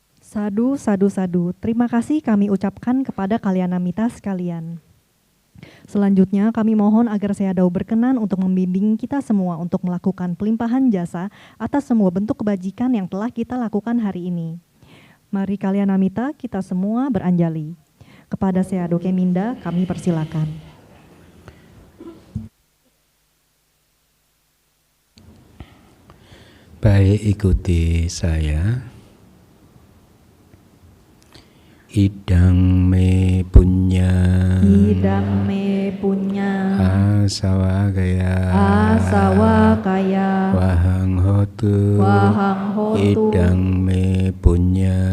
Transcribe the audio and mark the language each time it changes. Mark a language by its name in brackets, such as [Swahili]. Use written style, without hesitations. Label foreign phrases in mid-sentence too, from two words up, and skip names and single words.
[Pali] Sadu, sadu, sadu. [Indonesian] Terima kasih kami ucapkan kepada Kalyanamita sekalian. Selanjutnya kami mohon agar Sayadaw berkenan untuk membimbing kita semua untuk melakukan pelimpahan jasa atas semua bentuk kebajikan yang telah kita lakukan hari ini. Mari Kalyanamita kita semua beranjali. Kepada Sayadaw Keminda kami persilakan. Baik, ikuti saya. [Pali] Idang me punya, Idang me punya, asawa kaya, asawa kaya, wahang hotu, wahang hotu, idang me punya,